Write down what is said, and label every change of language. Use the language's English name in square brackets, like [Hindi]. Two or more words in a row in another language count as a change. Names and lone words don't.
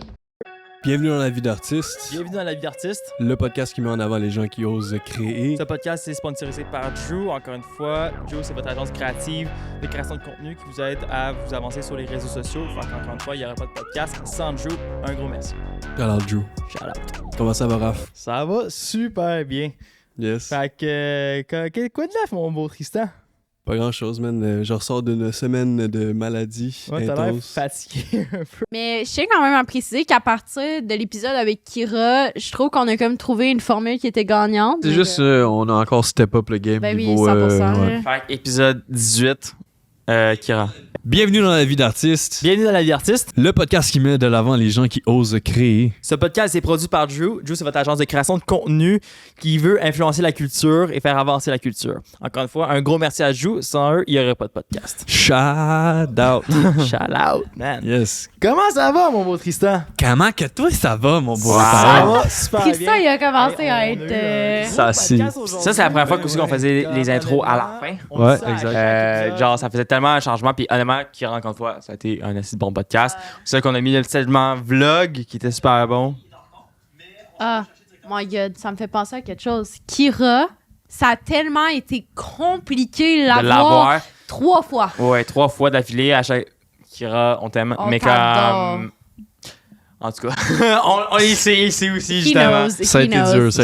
[French] Bienvenue dans la vie d'artiste. Bienvenue dans la vie d'artiste. Le podcast qui met en avant les gens qui osent créer. Ce podcast est sponsorisé par Drew. Encore une fois, Drew, c'est votre agence créative de création de contenu qui vous aide à vous avancer sur les réseaux sociaux. Fait qu'encore une fois, il n'y aurait pas de podcast sans Drew. Un gros merci. Alors, Drew. [English] Shout out. [French] Comment ça va, Raph? Ça va super bien. Yes. Fait que, quoi de neuf, mon beau Tristan? Pas grand chose, man. Je ressors d'une semaine de maladie Ouais, t'as l'air intense. fatigué un peu. Mais je tiens quand même à préciser qu'à partir de l'épisode avec Kira, je trouve qu'on a comme trouvé une formule qui était gagnante. C'est Donc, juste, on a encore [English] step up [French] le game. Ben oui, niveau, 100%. ouais. là. Fait que épisode 18, Kira. Bienvenue dans la vie d'artiste. Bienvenue dans la vie d'artiste. Le podcast qui met de l'avant les gens qui osent créer. Ce podcast est produit par Drew. Drew, c'est votre agence de création de contenu qui veut influencer la culture et faire avancer la culture. Encore une fois, un gros merci à Drew. Sans eux, il n'y aurait pas de podcast. [English] Shout out. Shout out, man. [French] Yes. Comment ça va, mon beau Tristan? Comment que toi, ça va, mon beau Wow. Ça Raphaël? va super Tristan, bien. il a commencé Hey, à on a être. eu un gros Ça, podcast si. aujourd'hui. Ça, c'est la première fois aussi qu'on faisait les intros à la fin. On Ouais, dit ça à exact. chaque épisode. Genre, ça faisait tellement un changement. Puis honnêtement, Kira, encore une fois, ça a été un assez bon podcast. C'est ça qu'on a mis le segment vlog qui était super bon. [English] Ah, my God, [French] ça me fait penser à quelque chose. Kira, ça a tellement été compliqué de De l'avoir l'avoir. 3 fois. Ouais, 3 fois d'affilée à chaque. Kira, on t'aime. On mais t'adore. comme. En tout cas, il sait aussi, He justement. knows, Ça a he été knows. dur,